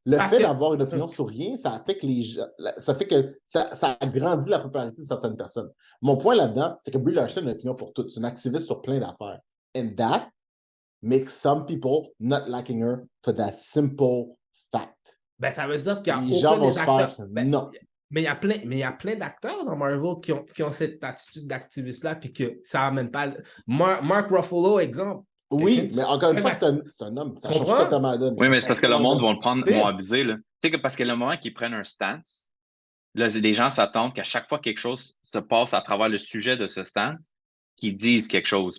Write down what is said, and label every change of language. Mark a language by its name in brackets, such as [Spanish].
[French] Le fait d'avoir une opinion sur rien, ça fait que ça agrandit la popularité de certaines personnes. Mon point là-dedans, c'est que Brie Larson a une opinion pour tout. C'est une activiste sur plein d'affaires. [English] And that makes some people not liking her for that simple fact. [French] Ben, ça veut dire qu'il y a les gens vont se faire non. Mais il y a plein d'acteurs dans Marvel qui ont cette attitude d'activiste-là, puis que ça n'amène pas. Mark Ruffalo, exemple. Oui, mais encore une fois, c'est un homme. Ça change totalement la donne. Oui, mais c'est parce que le monde va le prendre, vont abuser. Tu sais que parce que le moment qu'ils prennent un stance, là, les gens s'attendent qu'à chaque fois que quelque chose se passe à travers le sujet de ce stance, qu'ils disent quelque chose.